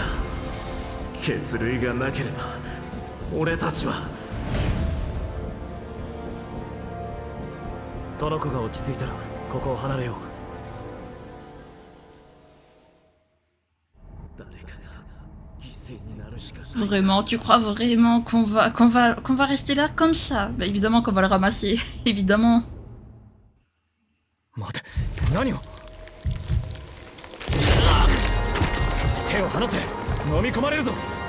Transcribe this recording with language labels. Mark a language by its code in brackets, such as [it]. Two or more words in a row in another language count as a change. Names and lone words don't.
[ja] 血類がなければ俺たちは。その子が落ち着いたらここを離れよう。誰かが犠牲になるしかない。 [fr] Vraiment, tu crois vraiment qu'on va rester là comme ça? Bah évidemment qu'on va le ramasser, évidemment. [ja] 待て、何を。手を離せ。飲み込まれるぞ。